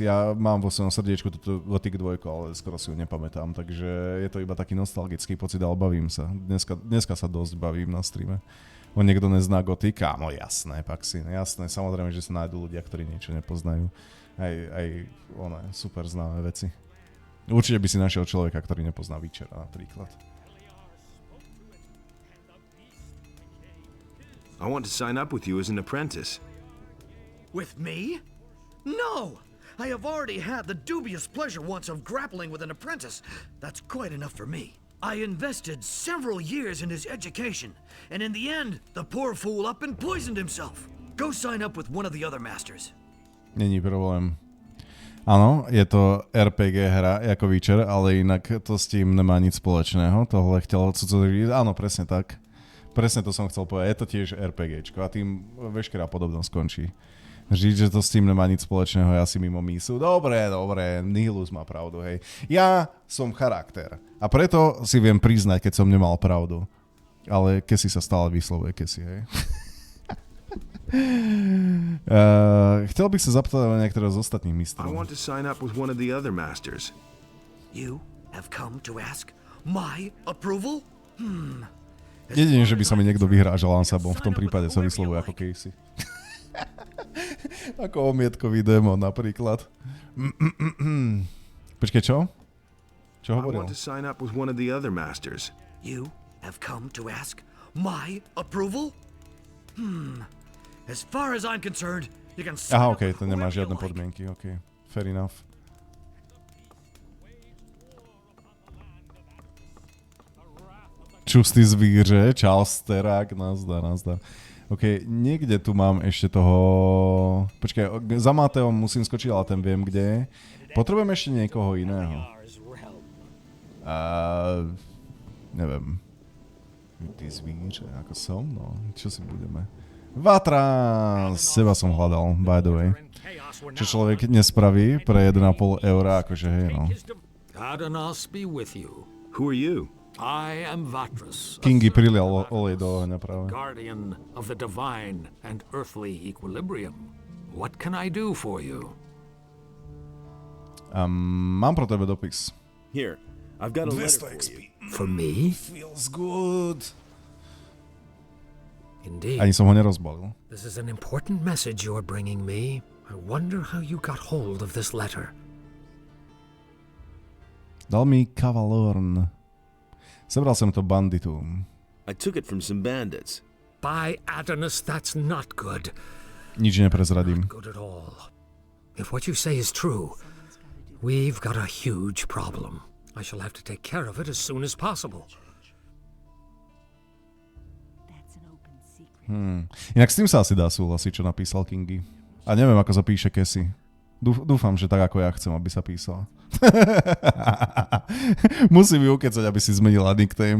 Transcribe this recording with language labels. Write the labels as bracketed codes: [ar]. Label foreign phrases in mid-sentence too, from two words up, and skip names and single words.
[sk] Ja mám vo svojom srdiečku túto Gothic 2, ale skoro si ju nepamätám, takže je to iba taký nostalgický pocit, ale bavím sa. Dneska sa dosť bavím na streame. Niekto nezná Gothic, áno, jasné, Paxi, jasné, samozrejme, že sa nájdú ľudia, ktorí niečo nepoznajú. Aj super známe veci. Určite by si našiel človeka, ktorý nepozná Witchera napríklad. [en] I want to sign up with you as an apprentice. With me? No! I have already had the dubious pleasure once of grappling with an apprentice. That's quite enough for me. I invested several years in his education, and in the end, the poor fool up and poisoned himself. Go sign up with one of the other masters. [cs] Není problém. [sk] Áno, je to RPG hra ako Witcher, ale inak to s tým nemá nič spoločného. Tohle chcel cudzoliť. Áno, presne tak. Presne to som chcel povedať. Je to tiež RPGčko a tým veškerá podobnosť skončí. Žiť, že to s tým nemá nič spoločného, ja si mimo mísu. Dobre, Nihilus má pravdu, hej. Ja som charakter a preto si viem priznať, keď som nemal pravdu. Ale Kesi sa stále vyslovuje Kesi, hej. Chcel bych sa zapýtať na niektoré z ostatných mistrov. [en] I want to sign up with one of the other masters. You have come to ask my approval? [sk] Jedine, že by sa mi niekto vyhrážal ansambom, v tom prípade sa vyslovuje ako Casey. Ako omietkový démon napríklad. Počkej, čo? Čo hovoril? [en] I want to sign up with one of the other masters. You have come to ask my approval? As far as I'm concerned, you can sign [sk] Aha, [en] up [sk] okej, [en] with [sk] to nemá [en] whoever [sk] žiadne [en] you like. [sk] podmienky, okej. [en] Fair enough. [sk] Čustý zvíře, čas, terák, nazdar. OK, niekde tu mám ešte toho... Počkaj, za Mateom musím skočiť, ale ten viem, kde je. Potrebujem ešte niekoho iného. Neviem. Ty zvíře, ako som? No, čo si budeme? Vatra! Seba som hľadal, [en] by the way. [sk] Čo človek nespraví pre 1,5 eura, akože hej, no. [en] Who are you? I am Vatras, [sk] Kingy prilial olej do ohňa práve. [en] guardian of the divine and earthly equilibrium. What can I do for you? [cs] Mám pro tebe dopis. [en] Here, I've got a letter for you. For me? Feels good. Indeed. [sk] Ani som ho nerozbalil. [en] This is an important message you're bringing me. I wonder how you got hold of this letter. [sk] Dal mi Kavalorn. Sebral som to banditum. [en] I took it from some bandits. By Adonis, that's not good. [sk] Nič neprezradím. [en] Not good at all. If what you say is true, we've got a huge problem. I shall have to take care of it as soon as possible. [sk] Inak s tým sa asi dá súhlasiť, čo napísal Kingy. A neviem, ako sa píše Casey. Dúfam, že tak, ako ja chcem, aby sa písala. Musím ju ukecať, aby si zmenila nickname.